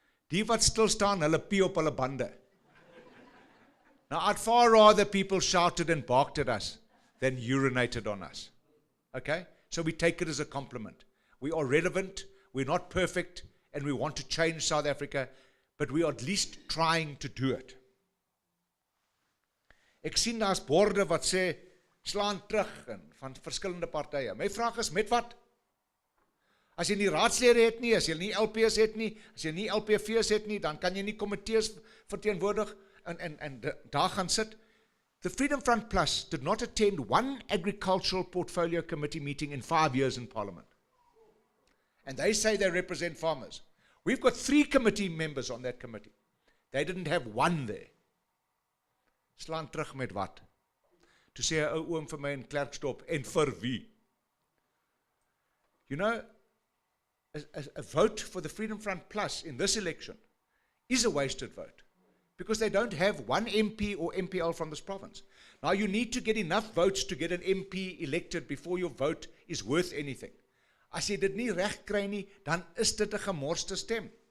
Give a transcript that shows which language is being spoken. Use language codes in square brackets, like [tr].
[af] Die wat stil staan, hulle pie op hulle bande. [en] Now, I'd far rather people shouted and barked at us than urinated on us. Okay? So we take it as a compliment. We are relevant, we're not perfect, and we want to change South Africa, but we are at least trying to do it. [af] Ek sien daar's borde wat sê, slaan terug en van verskillende partye. My vraag is, met wat? As jy nie raadslede het nie, as jy nie LP's het nie, as jy nie LPV's het nie, dan kan jy nie komitees verteenwoordig en daar gaan sit. [en] The Freedom Front Plus did not attend one agricultural portfolio committee meeting in 5 years in Parliament. And they say they represent farmers. We've got 3 committee members on that committee. They didn't have one there. [af] Slaan terug met wat? Toe sê 'n ou oom vir my in Klerksdorp, en vir wie? [en] You know, a vote for the Freedom Front Plus in this election is a wasted vote because they don't have one MP or MPL from this province. Now you need to get enough votes to get an MP elected before your vote is worth anything. [af] As jy dit nie reg kry nie, dan is dit 'n gemorste stem.